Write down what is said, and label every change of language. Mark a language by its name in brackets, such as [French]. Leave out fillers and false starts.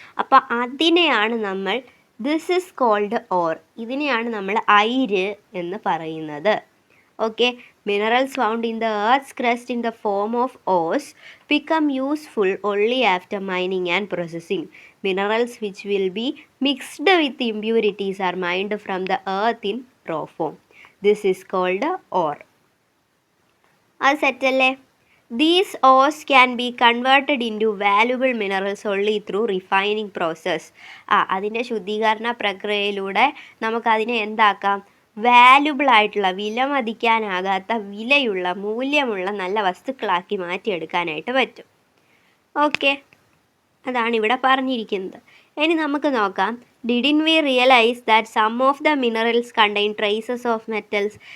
[Malayalam] അപ്പോൾ അതിനെയാണ് നമ്മൾ [English] this is called or, [Malayalam] ഇതിനെയാണ് നമ്മൾ അയിര് എന്ന് പറയുന്നത്. [English] Okay, minerals found in the earth's crust in the form of ores become useful only after mining and processing. Minerals which will be mixed with impurities are mined from the earth in raw form. This is called ore. [Malayalam] അത് സെറ്റല്ലേ? [English] These ores can be converted into valuable minerals only through refining process. [Malayalam] അതിൻ്റെ ശുദ്ധീകരണ പ്രക്രിയയിലൂടെ നമുക്കതിനെ എന്താക്കാം? Valuable ആയിട്ടുള്ള, വിലമതിക്കാനാകാത്ത, വിലയുള്ള, മൂല്യമുള്ള നല്ല വസ്തുക്കളാക്കി മാറ്റിയെടുക്കാനായിട്ട് പറ്റും. [English] okay, [Malayalam] അതാണ് ഇവിടെ പറഞ്ഞിരിക്കുന്നത്. ഇനി നമുക്ക് നോക്കാം, [English] Didn't we realise that some of the minerals contain traces of metals.